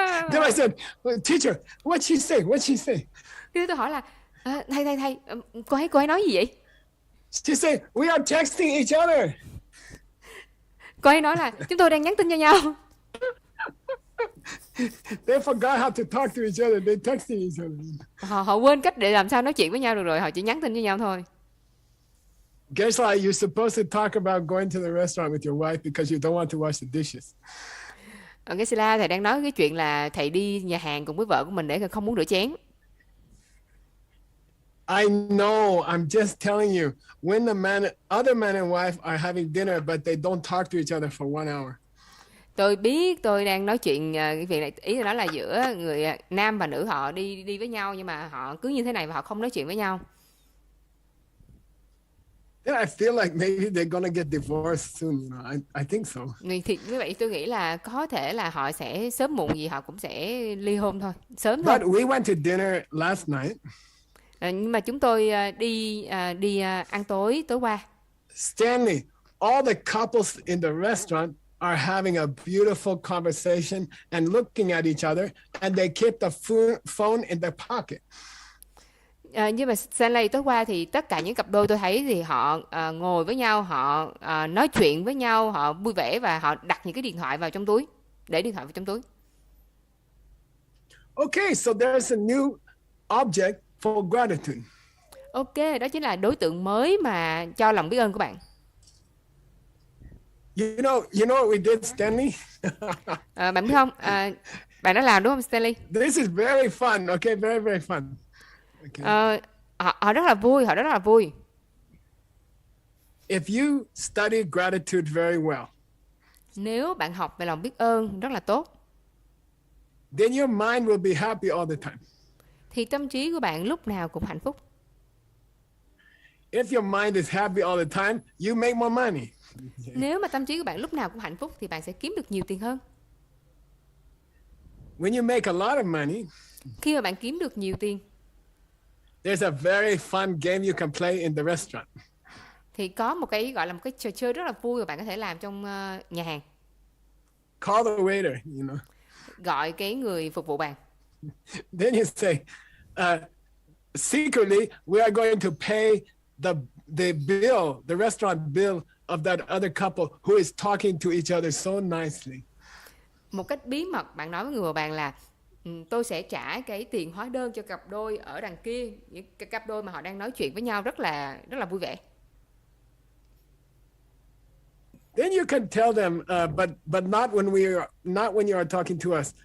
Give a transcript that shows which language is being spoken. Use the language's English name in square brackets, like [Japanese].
[English] Then I said, teacher, what'd she say? What'd she say? [Vietnamese] Khi tôi hỏi là thầy, cô ấy nói gì vậy? [English] She said, we are texting each other. [Vietnamese] Cô ấy nói là chúng tôi đang nhắn tin cho nhau. [English] They forgot how to talk to each other. They texting each other. [Vietnamese] Họ quên cách để làm sao nói chuyện với nhau được rồi, họ chỉ nhắn tin với nhau thôi. [English] Guess like you're supposed to talk about going to the restaurant with your wife because you don't want to wash the dishes. [Vietnamese] Geshe, thầy đang nói cái chuyện là thầy đi nhà hàng cùng với vợ của mình để không muốn rửa chén. [English] I know. I'm just telling you. When other man and wife are having dinner, but they don't talk to each other for 1 hour. [Vietnamese] Tôi biết, tôi đang nói chuyện cái việc này, ý là đó là giữa người nam và nữ họ đi với nhau nhưng mà họ cứ như thế này và họ không nói chuyện với nhau. [English] Then I feel like maybe they're gonna get divorced soon, you know. I think so. [Vietnamese] Thì như vậy tôi nghĩ là có thể là họ sẽ sớm muộn gì họ cũng sẽ ly hôn thôi, sớm thôi. [English] But we went to dinner last night. [Vietnamese] Nhưng mà chúng tôi đi ăn tối qua. [English] Stanley, all the couples in the restaurant are having a beautiful conversation and looking at each other, and they keep the phone in their pocket. [Vietnamese] Nhưng mà Stanley, tối qua thì tất cả những cặp đôi tôi thấy thì họ ngồi với nhau, họ nói chuyện với nhau, họ vui vẻ và họ đặt những cái điện thoại vào trong túi, để điện thoại vào trong túi. [English] Okay, so there's a new object for gratitude. [Vietnamese] Ok, đó chính là đối tượng mới mà cho lòng biết ơn của bạn. [English] You know what we did, Stanley? [Vietnamese] Bạn biết không? Bạn đã làm đúng không, Stanley? [English] This is very fun. Okay, very very fun. Okay. [Vietnamese] Họ rất là vui, họ rất là vui. [English] If you study gratitude very well, [Vietnamese] Nếu bạn học về lòng biết ơn rất là tốt, [English] then your mind will be happy all the time. [Vietnamese] thì tâm trí của bạn lúc nào cũng hạnh phúc. [English] If your mind is happy all the time, you make more money. [Vietnamese] Nếu mà tâm trí của bạn lúc nào cũng hạnh phúc thì bạn sẽ kiếm được nhiều tiền hơn. [English] When you make a lot of money, [Vietnamese] Khi mà bạn kiếm được nhiều tiền [English] there's a very fun game you can play in the restaurant. [Vietnamese] thì có một cái gọi là một cái trò chơi rất là vui mà bạn có thể làm trong nhà hàng. [English] Call the waiter, you know. [Vietnamese] Gọi cái người phục vụ bạn. [English] Then you say, secretly, we are going to pay the bill, the restaurant bill of that other couple who is talking to each other so nicely. [Vietnamese] Một cách bí mật bạn nói với người bạn là tôi sẽ trả cái tiền hóa đơn cho cặp đôi ở đằng kia, những cái cặp đôi mà họ đang nói chuyện với nhau rất là vui vẻ. [English] Then you can tell them, but not when you are talking to us.